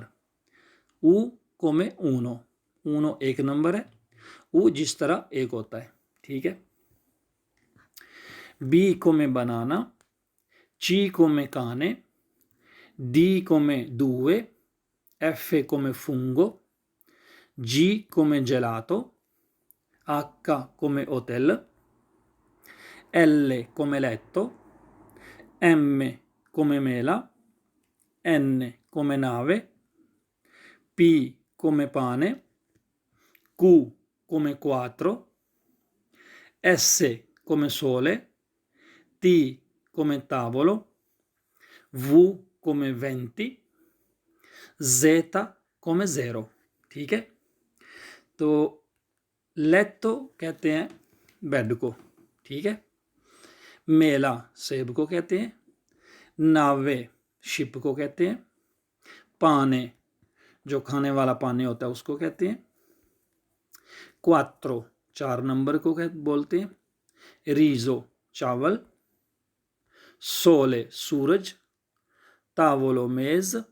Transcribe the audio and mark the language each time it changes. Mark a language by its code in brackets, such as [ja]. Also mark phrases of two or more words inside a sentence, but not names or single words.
[hi] ऊ को मैं ऊनो, ऊनो 1 नंबर है, ऊ जिस तरह 1 होता है। ठीक है, बी को मैं बनाना, ची को मैं काने, डी को मैं दुए, एफ को मैं फुंगो, जी को मैं जेलातो, [it] H come hotel, L come letto, M come mela, N come nave, P come pane, Q come 4, S come sole, T come tavolo, V come 20, Z come 0. [hi] ठीक है, तो लेतो कहते हैं बेड को। ठीक है, मेला सेब को कहते हैं, नावे शिप को कहते हैं, पाने जो खाने वाला पानी होता है उसको कहते हैं, क्वात्रो 4 नंबर को बोलते हैं, रीजो चावल, सोले सूरज, तावोलो मेज,